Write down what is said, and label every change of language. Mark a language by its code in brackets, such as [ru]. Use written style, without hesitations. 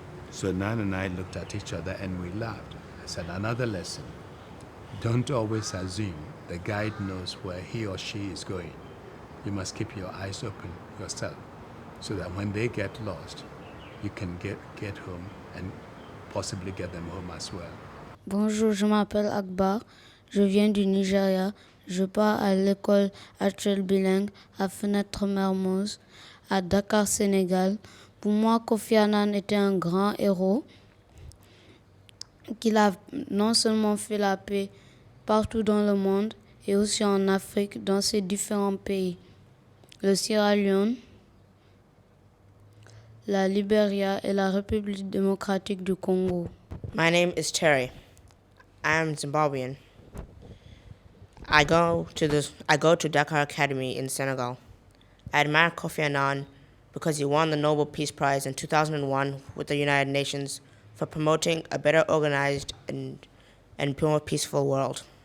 [en] So Nan and I looked at each other and we laughed. I said, another lesson. Don't always assume the guide knows where he or she is going. You must keep your eyes open yourself, so that when they get lost, you can get home and possibly get them home as well. [fr] Bonjour, je m'appelle Akbar, je viens du Nigeria, je pars à l'école actuelle bilingue à Fenêtre Mermoz, à Dakar, Sénégal. Pour moi, Kofi Annan était un grand héros qui a non seulement fait la paix partout dans le monde, et aussi en Afrique, dans ses différents pays, le Sierra Leone, la Libéria et la République démocratique du Congo. [en] My name is Terry. I am Zimbabwean. I go to Dakar Academy in Senegal. I admire Kofi Annan because he won the Nobel Peace Prize in 2001 with the United Nations for promoting a better organized and more peaceful world.